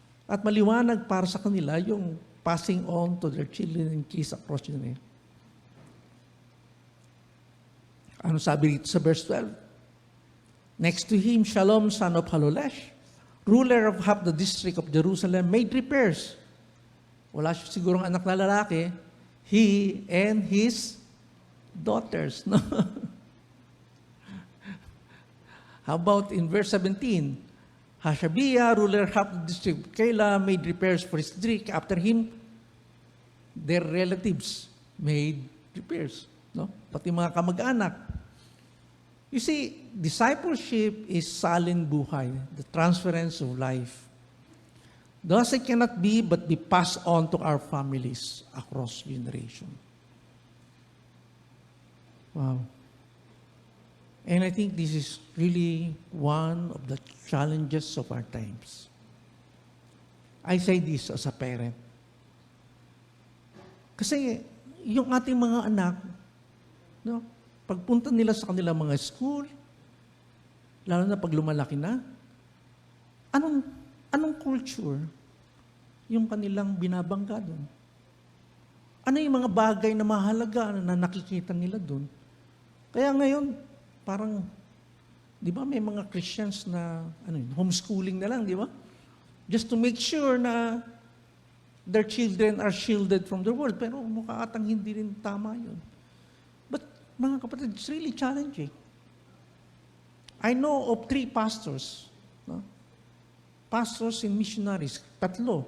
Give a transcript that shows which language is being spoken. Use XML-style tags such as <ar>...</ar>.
<tl>At maliwanag para sa kanila yung</tl> <en>passing on to their children and kids across generation.</en> <tl>Ano sabi dito sa verse 12?</tl> <en>Next to him, Shalom, son of Halolesh. ruler of half the district of Jerusalem, made repairs.</en> <tl>Wala siya sigurong anak na lalaki.</tl> <en>He and his daughters. No? How about in verse 17? Hashabiah, ruler of half the district of Keilah, made repairs for his district. After him, their relatives made repairs. No?</en> <tl>Pati mga kamag-anak.</tl> <en>You see, discipleship is salin buhay, the transference of life. Thus, it cannot be but be passed on to our families across generation. Wow. And I think this is really one of the challenges of our times. I say this as a parent.</en> <tl>Kasi yung ating mga anak, no, pagpunta nila sa kanilang mga school, lalo na pag lumalaki na, anong culture yung kanilang binabangga doon? Ano yung mga bagay na mahalaga na nakikita nila doon? Kaya ngayon, parang, di ba may mga Christians na homeschooling na lang, di ba?</tl> <en>Just to make sure na their children are shielded from the world.</en> <tl>Pero mukha atang hindi rin tama yun. But mga kapatid,</tl> <en>it's really challenging. I know of 3 pastors, no? Pastors and missionaries, 3.</en>